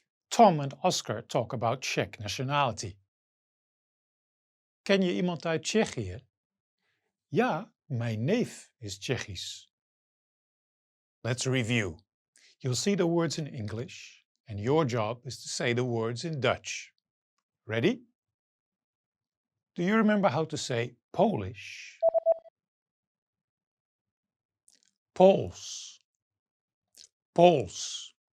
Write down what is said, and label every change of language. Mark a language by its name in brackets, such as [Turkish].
[English] Tom and Oscar talk about Czech nationality. [Dutch] Ken je iemand uit Tsjechië? Ja, mijn neef is Tsjechisch. [English] Let's review. You'll see the words in English, and your job is to say the words in Dutch. Ready? Do you remember how to say Polish? [Dutch] Pools, Pools.